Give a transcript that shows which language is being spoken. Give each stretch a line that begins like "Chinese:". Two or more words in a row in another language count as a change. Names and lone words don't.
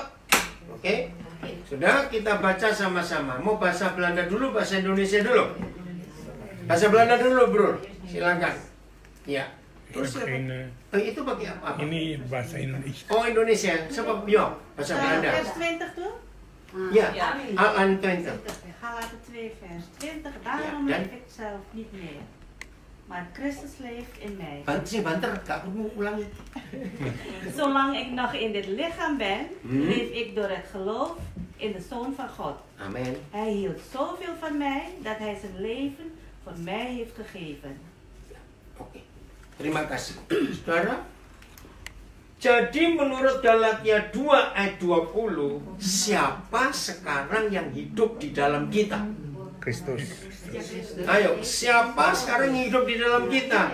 Indonesian: Oke, sudah, kita baca sama-sama. Mau bahasa Belanda dulu, bahasa Indonesia dulu? Bahasa Belanda dulu, bro. Silakan. Ya. Terus itu bagi apa? Ini bahasa Indonesia. Oh, Indonesia. Sebab yo, bahasa Belanda.
Dutch: Vers 20 tuh?
Indonesian: Ya, Al-An 20.
Dutch: Galaten 2 vers 20. Daarom leef ik zelf niet meer, maar Christus leeft in mij.
Indonesian: Banter, gak perlu ulangi.
Dutch: Zolang ik nog in dit lichaam ben, leef ik door het geloof in de Zoon van God. Amen. Hij hield zoveel van mij dat hij zijn leven voor mij heeft gegeven.
Indonesian: Oke. Terima kasih. Saudara, jadi menurut Galatia 2 ayat 20, siapa sekarang yang hidup di dalam kita? Kristus. Ayo, siapa sekarang yang hidup di dalam kita?